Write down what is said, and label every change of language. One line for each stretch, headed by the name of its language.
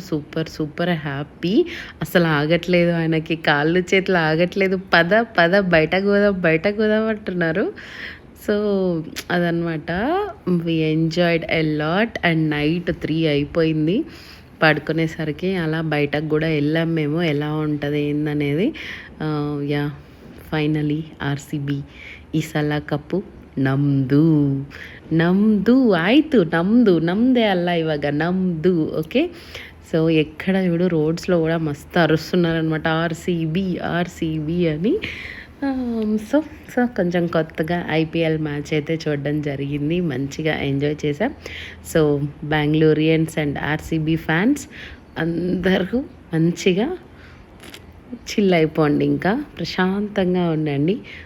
Telugu: Super super happy. అసలు ఆగట్లేదు, ఆయనకి కాళ్ళు చేతులు ఆగట్లేదు. పద పద బయటకు పోదాం అంటున్నారు. సో అదనమాట.
English: We enjoyed a lot.
Telugu: And night 3 అయిపోయింది పడుకునేసరికి. అలా బయటకు కూడా వెళ్ళాం మేము, ఎలా ఉంటుంది ఏందనేది.
Kannada: యా, ಫೈನಲಿ ಆರ್ಸಿಬಿ ಈ ಸಲ ಕಪ್ಪು ನಮ್ಮದು ಆಯಿತು. ನಮ್ಮದೇ ಅಲ್ಲ, ಇವಾಗ ನಮ್ಮದು. ఓకే.
Telugu: సో ఎక్కడ చూడు రోడ్స్లో కూడా మస్తు అరుస్తున్నారనమాట, ఆర్సీబీ అని. సో కొంచెం కొత్తగా ఐపీఎల్ మ్యాచ్ అయితే చూడడం జరిగింది. మంచిగా ఎంజాయ్ చేశాం. సో బెంగళూరియన్స్ అండ్ ఆర్సీబీ ఫ్యాన్స్ అందరూ మంచిగా చిల్ అయిపోండి, ఇంకా ప్రశాంతంగా ఉండండి.